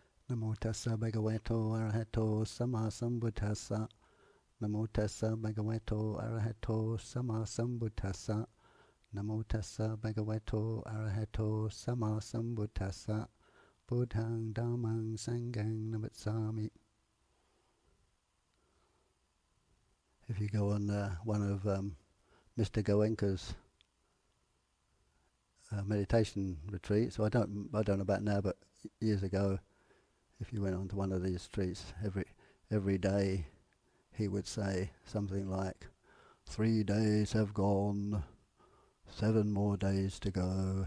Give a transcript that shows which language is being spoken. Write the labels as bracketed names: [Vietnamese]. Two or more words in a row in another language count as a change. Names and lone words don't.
[Pali] Namo tassa bhagavato arahato sama sambuddhassa. Namo tassa bhagavato arahato sama sambuddhassa. Namo tassa bhagavato arahato sama sambuddhassa. Buddhang dhammang sanghang namatsami. [English] If you go on one of Mr. Goenka's meditation retreats, so I don't know about now, but years ago, if you went onto one of these retreats, every day he would say something like, 3 days have gone, 7 more days to go.